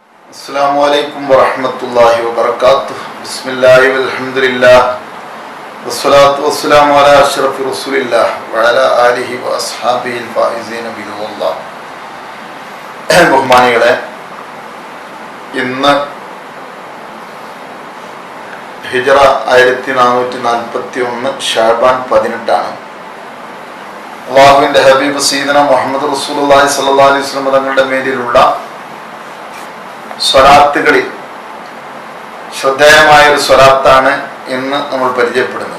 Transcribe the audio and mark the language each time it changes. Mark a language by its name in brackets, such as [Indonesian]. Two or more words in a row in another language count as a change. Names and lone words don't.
[Arabic] السلام عليكم ورحمة الله وبركاته. بسم الله الرحمن الرحيم. Alhamdulillah. والصلاة والسلام على أشرف رسول الله وعلى آله وأصحابه الفائزين بالله. [Malayalam] ബഹുമാനികളെ, ഇന്ന് ഹിജറ 1441 ഷഅബാൻ 18 അല്ലാഹുവിന്റെ ഹബീബ് [Arabic] سيدنا محمد رسول الله صلى الله عليه وسلم [Malayalam] തങ്ങളുടെ മേലിലുള്ള സ്വലാത്തുകളിൽ ശ്രദ്ധേയമായ ഒരു സ്വലാത്താണ് ഇന്ന് നമ്മൾ പരിചയപ്പെടുന്നത്.